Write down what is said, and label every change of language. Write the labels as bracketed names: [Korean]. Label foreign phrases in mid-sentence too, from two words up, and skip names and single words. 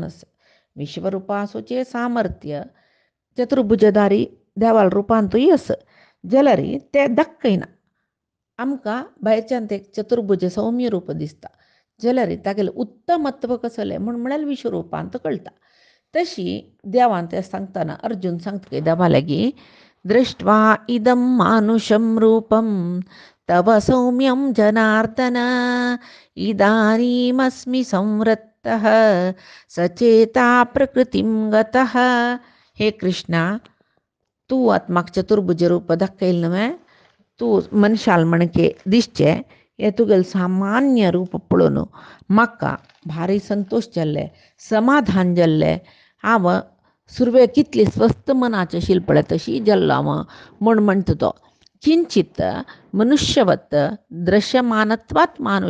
[Konkani] आसा विश्वरूपासूचे सामर्थ्य चतुर्भुजधारी देवाल रूपांतूय आसा जाल्यार ते दाखयना आमकां भायरच्यान ते चतुर्भुज सौम्य रूप दिसता जाल्यार तागेलें उत्तमत्व कसलें म्हळ्यार विश्वरूपांत कळटा तशी देवान तें सांगतना अर्जुन सांगता देवा लागीं [Sanskrit] दृष्ट्वा इदं मानुषं रूपं तव सौम्यं जनार्दन इदानीमस्मि संवृत्तः सचेता प्रकृतिं गतः [Konkani] हे कृष्णा तूं आतां म्हाका चतुर्भुज रूप दाखयलें न्हय तूं मनशाल म्हणके दिसचें हें तुगेलें सामान्य रूप पळोवन म्हाका भारी संतोश जाल्ले समाधान जाल्लें हांव सुरवेळ कितली स्वस्थ मनाचें आशिल्लें पळय तशी जाल्लो हांव म्हणटा तो [Sanskrit] किंचित मनुष्यवत दृश्यमानत्वात्